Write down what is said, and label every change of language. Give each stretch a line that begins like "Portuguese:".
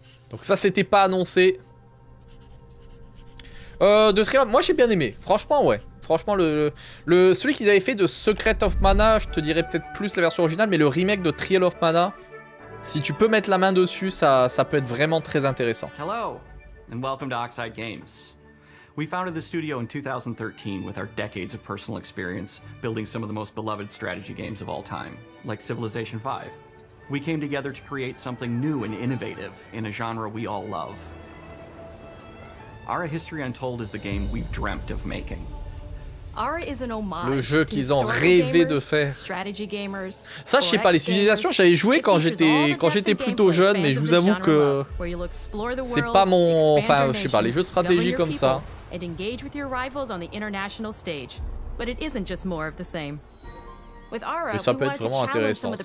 French: Donc ça c'était pas annoncé. De trailer, moi j'ai bien aimé. Franchement ouais. Franchement celui qu'ils avaient fait de Secret of Mana, je te dirais peut-être plus la version originale, mais le remake de Trial of Mana, si tu peux mettre la main dessus, ça peut être vraiment très intéressant.
English: Hello and welcome to Oxide Games. We founded the studio in 2013 with our decades of personal experience building some of the most beloved strategy games of all time, like Civilization V. We came together to create something new and innovative in a genre we all love. Ara History Untold is the game we've dreamt of making.
French: Le jeu qu'ils ont rêvé de faire. Ça, je sais pas, les civilisations, j'avais joué quand j'étais plutôt jeune, mais je vous avoue que c'est pas mon... Enfin, je sais pas, les jeux de stratégie comme ça. Mais ça peut être vraiment intéressant.